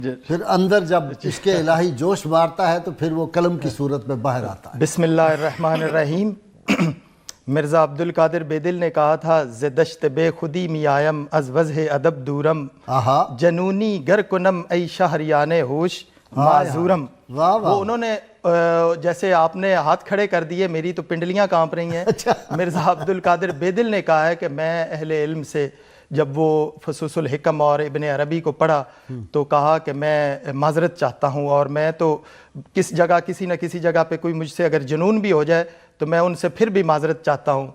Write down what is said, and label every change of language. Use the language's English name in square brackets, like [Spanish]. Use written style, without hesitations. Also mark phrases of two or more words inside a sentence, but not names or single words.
[Urdu] پھر اندر جب عشق الہی جوش مارتا ہے تو پھر وہ قلم کی صورت میں باہر آتا ہے۔ [Arabic] بسم اللہ الرحمن الرحیم۔ [Urdu] مرزا عبدالقادر بیدل نے کہا تھا [Persian] زدشت بے خودی می آیم از وضح ادب دورم، جنونی گر کنم ای شہریان ہوش معذورم۔ [Urdu] وہ انہوں نے جیسے آپ نے ہاتھ کھڑے کر دیے، میری تو پنڈلیاں کانپ رہی ہیں۔ مرزا عبدالقادر بیدل نے کہا ہے کہ میں اہل علم سے جب وہ فصوص الحکم اور ابن عربی کو پڑھا تو کہا کہ میں معذرت چاہتا ہوں، اور میں تو کس جگہ کسی نہ کسی جگہ پہ کوئی مجھ سے اگر جنون بھی ہو جائے تو میں ان سے پھر بھی معذرت چاہتا ہوں۔